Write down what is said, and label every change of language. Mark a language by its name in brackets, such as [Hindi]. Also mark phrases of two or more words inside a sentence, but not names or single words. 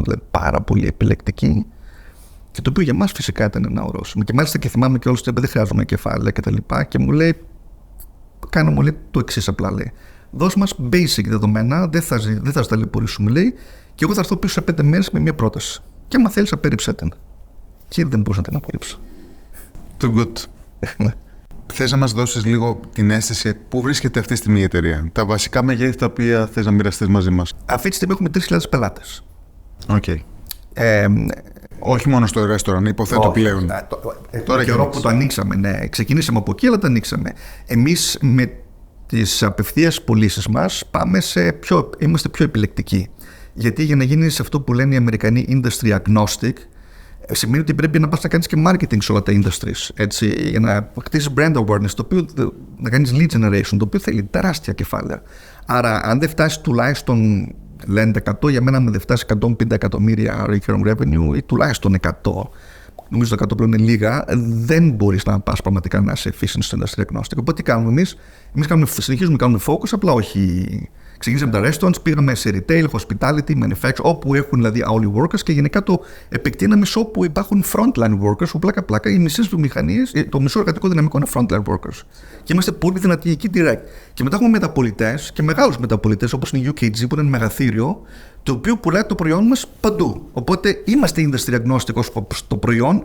[Greek] Δηλαδή πάρα πολύ επιλεκτική. Και το οποίο για μας φυσικά ήταν ένα ορόσημο. Και μάλιστα και θυμάμαι και όλους ότι δεν χρειάζομαι κεφάλαια και τα λοιπά. Και μου λέει, κάνω μου λέει το εξής απλά, λέει. Δώσ' μας basic δεδομένα, δεν θα ταλαιπωρήσουμε, λέει. Και εγώ θα έρθω πίσω σε 5 μέρες με μια πρόταση. Και άμα θέλεις, απέρριψέ την. Και δεν μπορούσα να την απορρίψω. [English] Too good. [Greek] Θες να μας δώσεις λίγο την αίσθηση πού βρίσκεται αυτή τη στιγμή η εταιρεία, τα βασικά μεγέθη τα οποία θες να μοιραστείς μαζί μας. Αυτή τη στιγμή έχουμε 3.000 πελάτες. Okay. Όχι μόνο στο restaurant, υποθέτω πλέον. Τώρα καιρό που το ανοίξαμε, ναι. Ξεκινήσαμε από εκεί, αλλά το ανοίξαμε. Εμείς με τις απευθείας πωλήσεις μας είμαστε πιο επιλεκτικοί. Γιατί για να γίνεις αυτό που λένε οι Αμερικανοί [English] industry agnostic, [Greek] σημαίνει ότι πρέπει να πας να κάνεις και marketing σε όλα τα industries. Έτσι, για να χτίσεις [English] brand awareness, [Greek] το οποίο, να κάνεις [English] lead generation, [Greek] το οποίο θέλει τεράστια κεφάλαια. Άρα, αν δεν φτάσεις τουλάχιστον, λένε 100, για μένα με δεν φτάσει 150 εκατομμύρια [English] recurring revenue [Greek] ή τουλάχιστον 100, νομίζω το 100 πλέον είναι λίγα, δεν μπορείς να πας πραγματικά να είσαι efficient στο [English] industry agnostic. [Greek] Οπότε τι κάνουμε εμείς συνεχίζουμε να κάνουμε focus, απλά όχι. Ξεκινήσαμε τα restaurants, πήγαμε σε retail, hospitality, manufacturing, όπου έχουν δηλαδή [English] hourly workers [Greek] και γενικά το επεκτείναμε σε όπου υπάρχουν [English] frontline workers, [Greek] που πλάκα-πλάκα οι μισές βιομηχανίες, το μισό εργατικό δυναμικό είναι [English] frontline workers. [Greek] Και είμαστε πολύ δυνατοί εκεί direct. Και μετά έχουμε μεταπωλητές και μεγάλους μεταπωλητές, όπως είναι η UKG, που είναι ένα μεγαθύριο, το οποίο πουλάει το προϊόν μας παντού. Οπότε είμαστε [English] industry agnostic [Greek] στο προϊόν.